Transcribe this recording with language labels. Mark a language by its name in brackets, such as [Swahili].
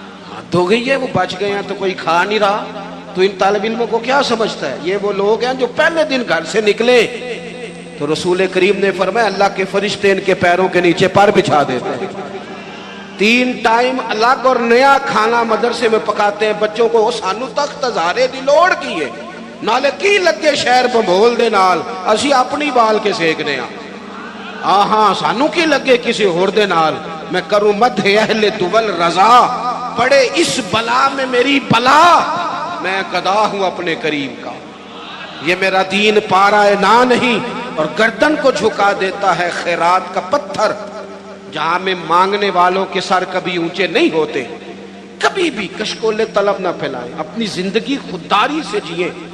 [Urdu] حد ہو گئی ہے، وہ بچ گئے ہیں تو کوئی کھا نہیں رہا. تو ان طالب علموں کو کیا سمجھتا ہے؟ یہ وہ لوگ ہیں جو پہلے دن گھر سے نکلے تو رسول کریم نے فرمایا اللہ کے فرشتے ان کے پیروں کے نیچے پر بچھا دیتے ہیں. 3 ٹائم الگ اور نیا کھانا مدرسے میں پکاتے ہیں بچوں کو. [Punjabi] سانو تخت ہزارے دی لوڑ کی ہے، نالے کی لگے شہر بمبول دے نال، اسی اپنی بال کے سیکنے ہاں. ہاں سانو کی لگے کسی ہور دے نال. [Urdu] میں کروں مدح اہل دول رضا. پڑے اس بلا میں میری بلا، میں قضا ہوں اپنے کریم کا. یہ میرا دین پارا نہ نہیں اور گردن کو جھکا دیتا ہے خیرات کا پتھر. جہاں میں مانگنے والوں کے سر کبھی اونچے نہیں ہوتے. کبھی بھی کشکول طلب نہ پھیلائیں، اپنی زندگی خودداری سے جیے.